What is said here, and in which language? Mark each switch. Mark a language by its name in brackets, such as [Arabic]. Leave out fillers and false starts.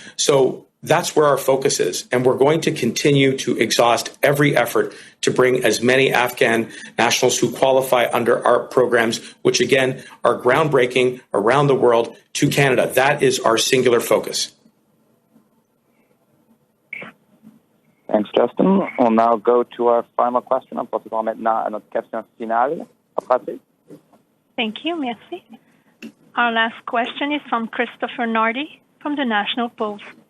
[English] So that's where our focus is. And we're going to continue to exhaust every effort to bring as many Afghan nationals who qualify under our programs, which again are groundbreaking around the world, to Canada. That is our singular focus. Thanks, Justin. We'll now go to our final question. [French] On procédera maintenant à notre question finale. [English] Thank you, [French] merci. [English] Our last question is from Christopher Nardi from the National Post.